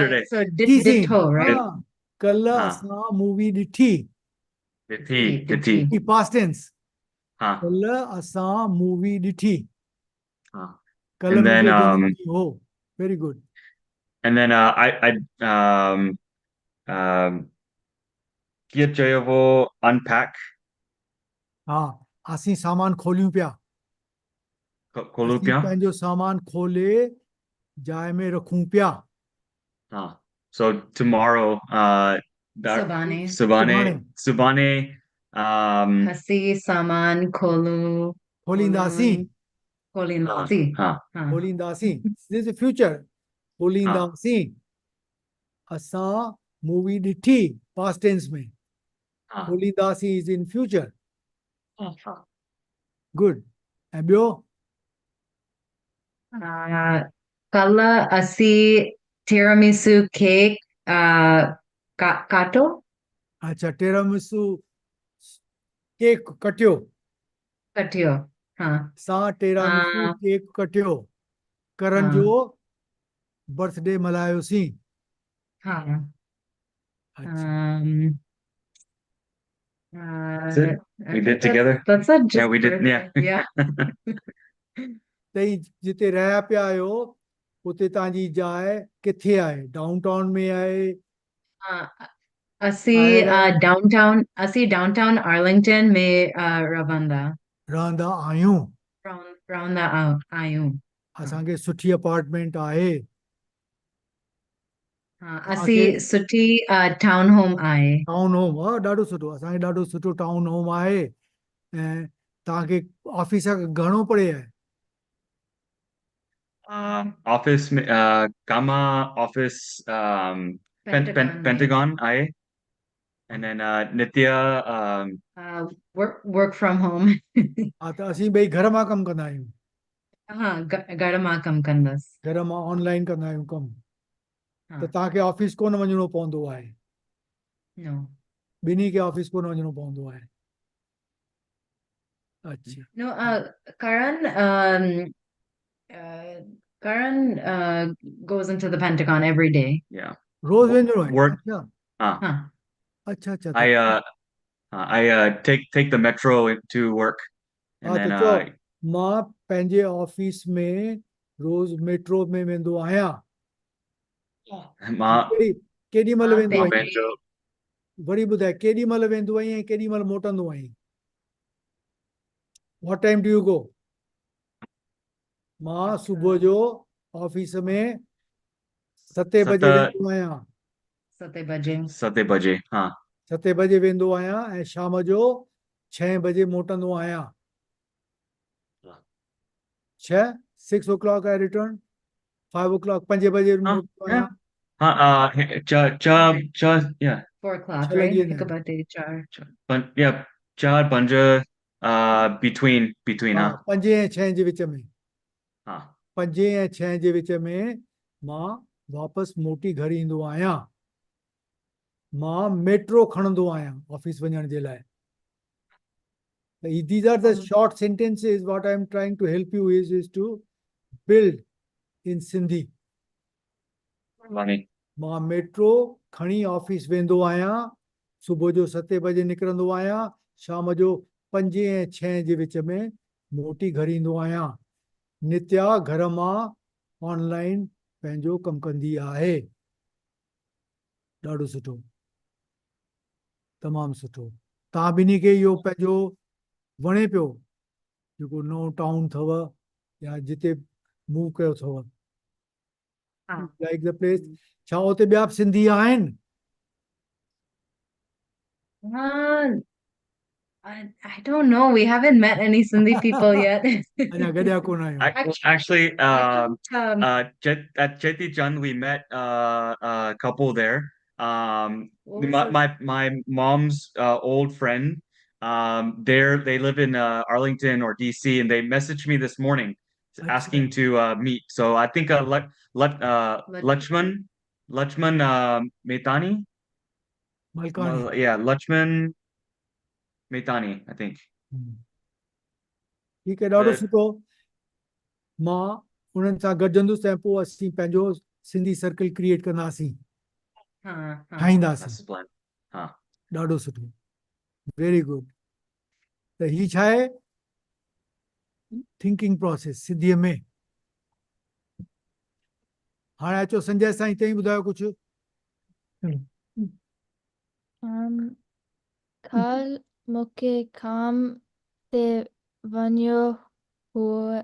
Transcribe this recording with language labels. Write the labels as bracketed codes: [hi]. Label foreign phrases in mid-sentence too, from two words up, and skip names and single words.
[en] yesterday. so [sd] ॾिसी. [en] ditto, right? [sd] हाँ कल हाँ असां मूवी ॾिठी. [en] the T the [sd] Ditti. [en] T. past tense. Huh. [sd] कल असां मूवी ॾिठी. Huh. कल [en] And then [sd] मुंहिंजो जन्मदिन हो. [en] Very good. [sd] I कीअं चइबो unpack हाँ असीं सामान खोलियूं पिया. खोलू असीं पिया. पंहिंजो सामान खोले जाइ में रखूं पिया. [en] Huh. So tomorrow [sd] Subane. Subane Subane असीं सामान खोलू खोलींदासीं. खोलूं खोलींदासीं. huh. Huh. खोलींदासीं. [en] This is future. Huh. [sd] खोलींदासीं. असां मूवी ॾिठी. [en] past tense में. Huh. खोलींदासीं is in future. Huh. Good. [sd] ऐं ॿियो? कल असीं टिरामिसू केक कटो. अच्छा टिरामिसू केक कटियो. Katio. Huh. असां टिरामिसू केक कटियो. करण जो बर्थडे मल्हायोसीं. Huh. अच्छा. [en] That's it. I We think did together. That's a Yeah, just we did. Yeah. birthday. Yeah. [sd] तई जिते रहिया पिया आहियो उते तव्हांजी जाइ किथे आहे? डाउनटाउन में आहे? Asi ॿाहिरि आहे? [en] downtown Arlington [sd] में Ravanda. रहंदा आहियूं. Ravanda आयूं. असांखे सुठी अपार्टमेंट आहे. Asi suठी [en] town home [sd] आहे. [en] town home. [sd] हा ॾाढो सुठो. असांखे ॾाढो सुठो [en] town home [sd] आहे. ऐं तव्हांखे ऑफिस खां घणो परे आहे? [en] Office Gamma office Pentagon I and then Nitya Work from home. [sd] हा त असीं ॿई घर मां कमु कंदा आहियूं. घर मां कमु कंदसि. घर मां ऑनलाइन कंदा आहियूं कमु. हाँ. त तव्हांखे ऑफिस कोन वञिणो पवंदो आहे. [en] No. [sd] ॿिन्ही खे ऑफिस कोन वञिणो पवंदो आहे. अच्छा. [en] No, Karan goes into the Pentagon every day. yeah [sd] रोज वेंदो आहे? [en] work [sd] अच्छा. Huh. अच्छा अच्छा. [en] I take the metro to work and [sd] हा [en] then [sd] त चओ मां पंहिंजे ऑफिस में रोज मेट्रो में वेंदो आहियां. मां केॾी महिल वेंदो आहीं? पंहिंजो वरी ॿुधाए केॾी महिल वेंदो आहीं ऐं केॾी महिल मोटंदो आहीं? [en] What time do you go? [sd] मां सुबुह जो ऑफिस में 7 बजे वेंदो आहियां. 7 बजे. 7 बजे हाँ 7 बजे वेंदो आहियां ऐं शाम जो 6 बजे मोटंदो आहियां. [en] 6 o'clock I return. [sd] 5 o'clock 5 बजे मोटंदो आहियां. हाँ yeah [en] 4 o'clock, 6 right? [sd] लॻी वेंदा हिकु आहिनि. ॿ टे चारि. [en] yeah 4 5 between [sd] हा 5 ऐं 6 जे विच में. हाँ 5 ऐं 6 जे विच में मां वापसि मोटी घर ईंदो आहियां. मां मेट्रो खणंदो आहियां ऑफिस वञण जे लाइ. [en] These are the short sentences. What I am trying to help you is to build in Sindhi. [sd] मां मेट्रो खणी ऑफिस वेंदो आहियां. सुबुह जो 7 बजे निकिरंदो आहियां. शाम जो 5 ऐं 6 जे विच में मोटी घर ईंदो आहियां. नित्या घर मां ऑनलाइन पंहिंजो कमु कंदी आहे. ॾाढो सुठो. तमामु सुठो. तव्हां ॿिन्ही खे इहो पंहिंजो वणे पियो जेको नओं टाउन अथव या जिते मूव कयो अथव? [en] like the place. [sd] छा उते ॿिया बि सिंधी आहिनि? [en] I don't know. We haven't met any Sindhi people yet. [sd] अञा गॾिया कोन आहियूं [en] Actually, Um, at Cheti Chand, we met a couple there. My mom's old friend. They live in Arlington or DC, and they messaged me this morning [sd] अच्छा [en] asking to meet. So I think Lakshman Metani. मलकानी Yeah, Lakshman Metani, I think. [sd] ठीकु आहे ॾाढो Uh, सुठो मां उन्हनि सां गॾिजंदुसि ऐं पोइ असीं पंहिंजो सिंधी [en] circle create [sd] कंदासीं ठाहींदासीं [en] that's the plan. Huh. [sd] ॾाढो सुठो [en] very good [sd] त ही छा आहे [en] thinking process [sd] सिंधीअ में हाणे अचो संजय साईं हिते ई ॿुधायो कुझु कल मूंखे काम ते वञो हुओ